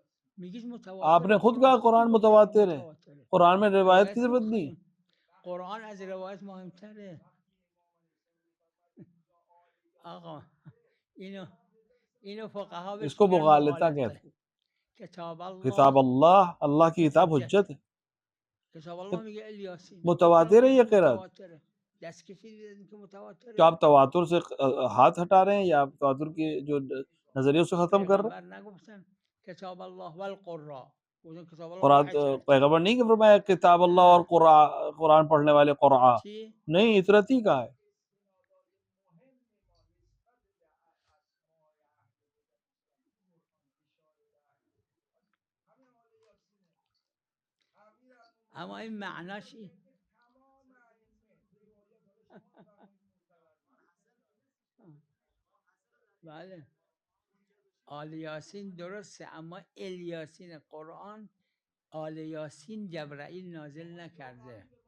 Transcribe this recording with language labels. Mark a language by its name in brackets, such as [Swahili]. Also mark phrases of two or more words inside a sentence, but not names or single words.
[Persian] میگیش [Urdu] آپ متواتر نے خود کہا قرآن متواتر ہے، [Persian] متواتره [Urdu] قرآن میں روایت کی روایت ضرورت نہیں. [Persian] قرآن از روایت مهمتره. آقا اینو فقها [Urdu] اس [Persian] بهش [Urdu] کو [Persian] میگن [Urdu] مغالطہ کہتے ہیں. [Persian] مغالطه. کتاب کتاب الله [Urdu] اللہ کی کتاب حجت ہے. [Persian] کتاب الله میگه الیاسین [Urdu] متواتر ہے یہ قرات. [Persian] متواتره. دست کشیدید که متواتره. [Urdu] کیا آپ تواتر سے ہاتھ ہٹا رہے ہیں یا آپ تواتر کے جو نظریے سے ختم کر رہے ہیں؟ [Persian] پیغمبر نگفتن کتاب الله والقراء، گفتن کتاب الله قرآن واحد. [Urdu] پیغمبر نہیں کہ فرمایا کتاب اللہ اور قرآن پڑھنے والے قرآ [Persian] چی؟ [Urdu] نہیں، اطرت ہی کہا ہے. [Persian] اما این معناش این بله آل یاسین درسته، اما الیاسین قرآن آل یاسین جبرائیل نازل نکرده.